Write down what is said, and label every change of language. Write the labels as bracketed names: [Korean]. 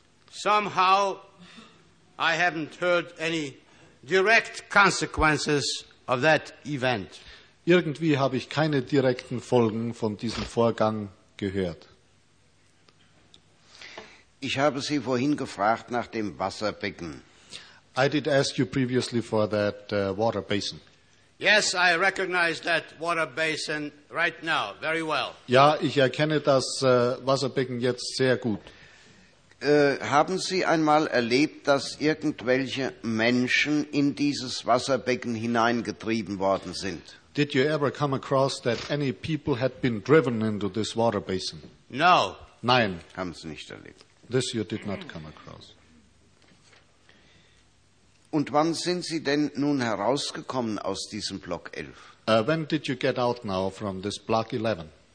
[English] Somehow I haven't heard any direct consequences of that event. [German] Irgendwie habe ich keine direkten Folgen von diesem Vorgang gehört. Ich habe Sie vorhin gefragt nach dem Wasserbecken. [English] I did ask you previously for that water basin. Yes, I recognize that water basin right now very well. [German] Ja, ich erkenne das Wasserbecken jetzt sehr gut. Haben Sie einmal erlebt, dass irgendwelche Menschen in dieses Wasserbecken hineingetrieben worden sind? [English] Did you ever come across that any people had been driven into this water basin? No. [German] Nein. Haben Sie nicht erlebt. [English] This you did not come across. [German] Und wann sind Sie denn nun herausgekommen aus diesem Block 11? [English] When did you get out now from this Block 11?